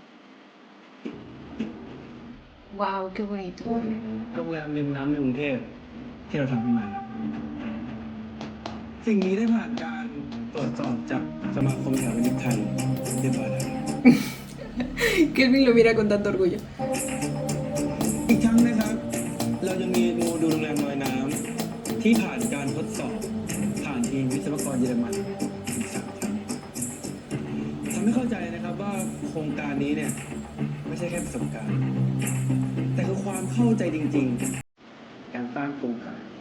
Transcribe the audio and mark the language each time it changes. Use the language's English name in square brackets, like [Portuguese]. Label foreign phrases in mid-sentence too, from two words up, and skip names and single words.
[Spanish] Wow, qué bonito. [Thai] โรงแรมริมน้ำในกรุงเทพที่เราทำขึ้นมา สิ่งนี้ได้ผ่านการตรวจสอบจากสมาคมสถาปนิกไทยเรียบร้อยแล้ว [Spanish] Kelvin lo mira con tanto orgullo. [Thai] อีกทั้งนะครับ เรายังมีโมดูลโรงแรมลอยน้ำที่ผ่านการทดสอบผ่านทีมวิศวกรเยอรมันถึง3 ครั้งทำให้เข้าใจนะครับว่าโครงการนี้เนี่ยไม่ใช่แค่ประสบการณ์ แต่คือความเข้าใจจริงๆ การสร้างโครงการ